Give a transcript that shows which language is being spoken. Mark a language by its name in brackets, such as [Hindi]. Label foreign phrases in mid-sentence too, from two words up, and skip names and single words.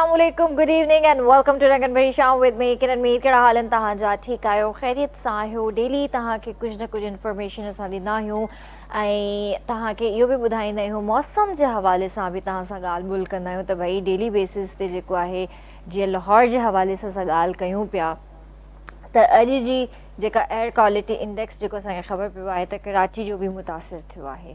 [English] Assalamualaikum, good evening and welcome to Rangan Bhari Sham with me Kiran Meer। [Sindhi] कहिड़ा हाल आहिनि तव्हांजा? ठीकु आहियो? ख़ैरियत सां आहियो? डेली तव्हांखे कुझु न कुझु इंफॉर्मेशन असां ॾींदा आहियूं ऐं तव्हांखे इहो बि ॿुधाईंदा आहियूं मौसम जे हवाले सां बि तव्हां सां ॻाल्हि ॿोल कंदा आहियूं त भई [English] daily basis [Sindhi] ते जेको आहे जीअं लाहौर जे हवाले सां असां ॻाल्हि कयूं पिया त अॼु जी जेका [English] air quality index [Sindhi] जेको असांखे ख़बर पियो आहे त कराची जो बि मुतासिर थियो आहे।